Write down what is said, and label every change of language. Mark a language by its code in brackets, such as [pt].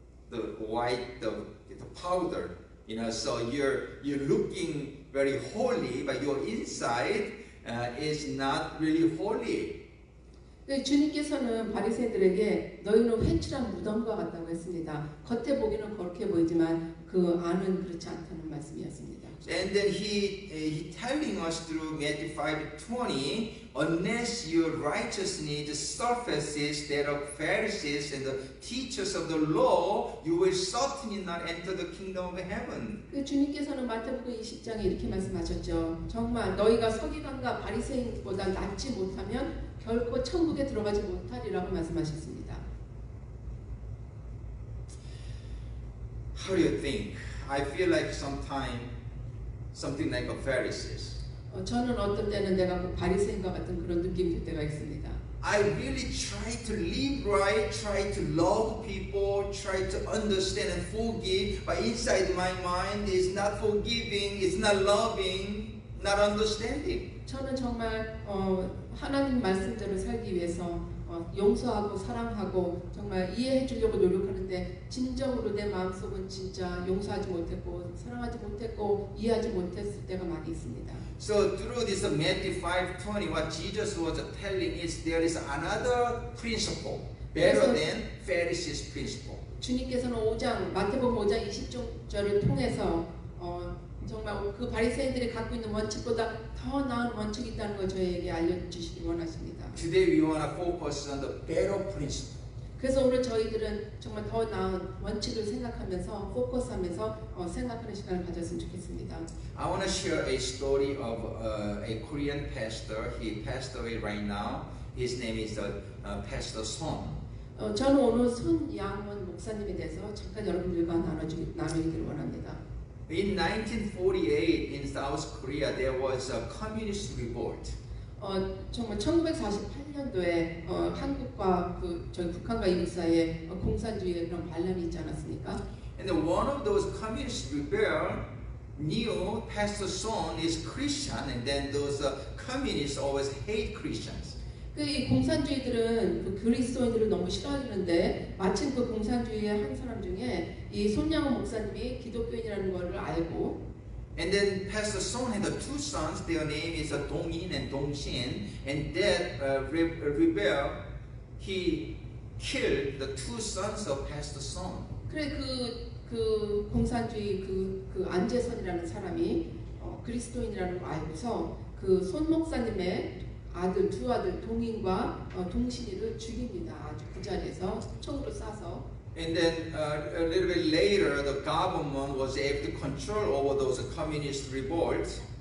[en] The white, the powder, you know. So you're looking very holy, but your inside is not really holy." [ko] 주님께서는 바리새인들에게 너희는 회칠한 무덤과 같다고 했습니다. 겉에 보기는 그렇게 보이지만 그 안은 그렇지 않다는 말씀이었습니다. [en] And then he telling us through Matthew 5:20, unless your righteousness surfaces that of Pharisees and the teachers of the law, you will certainly not enter the kingdom of heaven. [ko] 주님께서는 마태복음 20장에 이렇게 말씀하셨죠. 정말 너희가 서기관과 바리새인보다 낫지 못하면 결코 천국에 들어가지 못하리라고 말씀하셨습니다. [en] How do you think? I feel like sometimes something like a Pharisees. [ko] 저는 어떤 때는 내가 바리새인과 같은 그런 느낌이 들 때가 있습니다. [en] I really try to live right, try to love people, try to understand and forgive, but inside my mind is not forgiving, it's not loving, not understanding. [ko] 저는 정말 하나님 말씀대로 살기 위해서 용서하고 사랑하고 정말 이해해 주려고 노력하는데 진정으로 내 마음속은 진짜 용서하지 못했고 사랑하지 못했고 이해하지 못했을 때가 많이 있습니다. [en] So through this Matthew 5:20, what Jesus was telling is there is another principle better than Pharisees' principle. [ko] 주님께서는 마태복음 5장 20절을 통해서 정말 그 바리새인들이 갖고 있는 원칙보다 더 나은 원칙이 있다는 걸 저희에게 알려주시기 원하십니다. [en] Today we want to focus on the better principle. [ko] 그래서 오늘 저희들은 정말 더 나은 원칙을 생각하면서 포커스하면서 생각하는 시간을 가졌으면 좋겠습니다. [en] I want to share a story of a Korean pastor. He passed away right now. His name is Pastor Son. [ko] 저는 오늘 손양원 목사님에 대해서 잠깐 여러분들과 나누기를 원합니다. [en] In 1948 in South Korea there was a communist revolt. [ko] 정말 1948년도에 한국과 저희 북한과 이국 사이에 공산주의의 그런 반란이 있지 않았습니까? [en] And one of those communist rebels knew Pastor Son is Christian, and then those communists always hate Christians. [ko] 이 공산주의들은 그리스도인들을 너무 싫어하는데 마침 그 공산주의의 한 사람 중에 이 손양원 목사님이 기독교인이라는 것을 알고 [en] And then Pastor Son had two sons. Their name is Dong-in and Dong-shin. And that rebel, he killed the two sons of Pastor Son. [ko] 그래 그 공산주의 그 안재선이라는 사람이 그리스도인이라는 걸 알고서 그 손 목사님의 두 아들 동인과 동신이를 죽입니다. 아주 그 자리에서 총으로 쏴서. [en] And then a little bit later, the government was able to control over those communist revolts.